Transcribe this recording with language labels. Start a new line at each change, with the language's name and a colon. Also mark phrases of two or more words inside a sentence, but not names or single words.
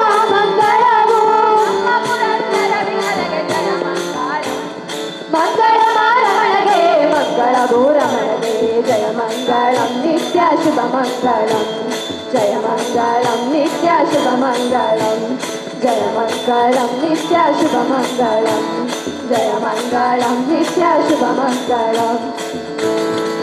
Kannada: ಮಂಗಳವು ನಮ್ಮ ಪುರಂದರ ವಿಠಲಗೆ ಜಯ ಮಂಗಳ ಮಂಗಳ ಮಾರಮಣಗೆ ಮಂಗಳ ಭೂರಮಣಗೆ ಜಯ ಮಂಗಳಂ ನಿತ್ಯ ಶುಭ ಮಂಗಳಂ ಜಯ ಮಂಗಳಂ ನಿತ್ಯ ಶುಭ ಮಂಗಳಂ
Sanskrit: जय मङ्गलं नित्य शुभमङ्गलं जय मङ्गलं नित्य शुभमङ्गलम्